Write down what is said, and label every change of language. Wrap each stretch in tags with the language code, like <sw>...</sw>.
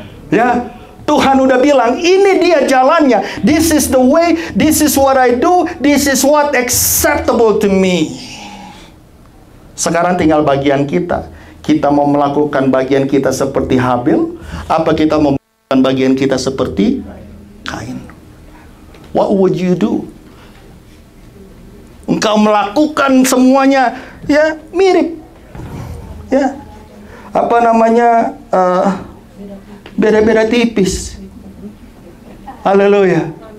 <id>Ya, Tuhan udah bilang, ini dia jalannya.</id> <en>This is the way, this is what I do, this is what acceptable to me.</en> <id>Sekarang tinggal bagian kita. Kita mau melakukan bagian kita seperti Habil, apa kita mau melakukan bagian kita seperti Kain?</id> <en>What would you do?</en> <id>Engkau melakukan semuanya ya mirip, ya apa namanya beda-beda tipis. Haleluya.</id>